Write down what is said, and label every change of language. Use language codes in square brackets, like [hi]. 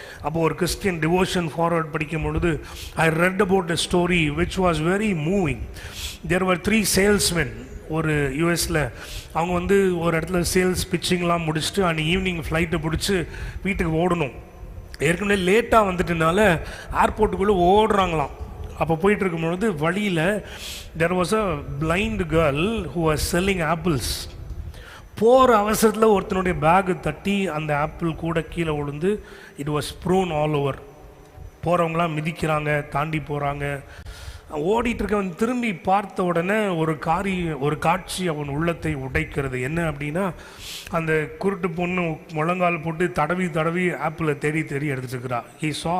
[ta] அப்போது ஒரு [en] Christian devotion forward [ta] படிக்கும் பொழுது [en] I read about a story which was very moving. There were 3 salesmen. [ta] ஒரு யூஎஸில் அவங்க ஒரு இடத்துல சேல்ஸ் பிச்சிங்லாம் முடிச்சுட்டு அன்றைக்கி ஈவினிங் ஃப்ளைட்டை பிடிச்சி வீட்டுக்கு ஓடணும். ஏற்கனவே லேட்டாக வந்துட்டனால ஏர்போர்ட்டுக்குள்ளே ஓடுறாங்களாம். அப்போ போயிட்டு இருக்கும்பொழுது வழியில் [en] there was a blind girl who was selling apples. [ta] போகிற அவசரத்தில் ஒருத்தனுடைய பேகு தட்டி அந்த ஆப்பிள் கூட கீழே விழுந்து [en] It was brown all over. [ta] போகிறவங்களாம் மிதிக்கிறாங்க, தாண்டி போகிறாங்க. ஓடிட்டு இருக்கவன் திரும்பி பார்த்த உடனே ஒரு காட்சி அவன் உள்ளத்தை உடைக்கிறது. என்ன அப்படின்னா, அந்த குருட்டு பொண்ணு முழங்கால் போட்டு தடவி ஆப்பிளை தேடி எடுத்துட்டு இருக்கிறா. [en] He saw.